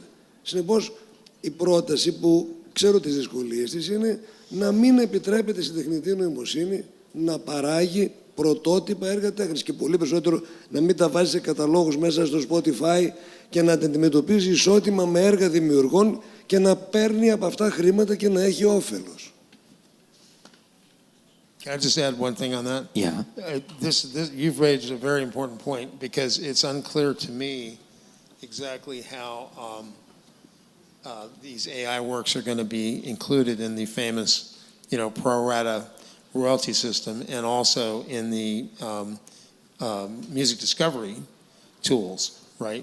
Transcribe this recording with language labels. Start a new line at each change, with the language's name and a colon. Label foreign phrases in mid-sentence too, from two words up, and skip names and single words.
Greek: Συνεπώς, η πρόταση που ξέρω τις δυσκολίες της είναι να μην επιτρέπεται στην τεχνητή νοημοσύνη να παράγει πρωτότυπα έργα τέχνης και πολύ περισσότερο να μην τα βάζει σε καταλόγους μέσα στο Spotify και να τα αντιμετωπίζει ισότιμα με έργα δημιουργών και να παίρνει από αυτά χρήματα και να έχει όφελος.
English: Can I just add one thing on that? Yeah. You've raised a very important point because it's unclear to me exactly how these AI works are going to be included in the famous, pro rata royalty system, and also in the music discovery tools, right?